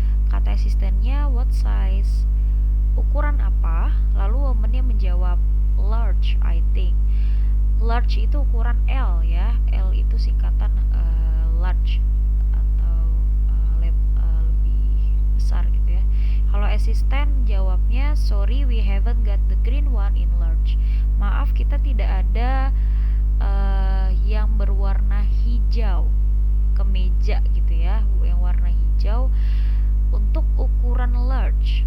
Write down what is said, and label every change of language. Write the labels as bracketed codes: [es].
[id] Kata asistennya, [en] what size? [id] Ukuran apa? Lalu womannya menjawab, [en] large I think. [id] Large itu ukuran L ya. L itu singkatan large atau lebih besar gitu ya. Kalau asisten jawabnya, [en] sorry we haven't got the green one in large. [id] Maaf, kita tidak ada yang berwarna hijau kemeja gitu ya, yang warna hijau untuk ukuran large.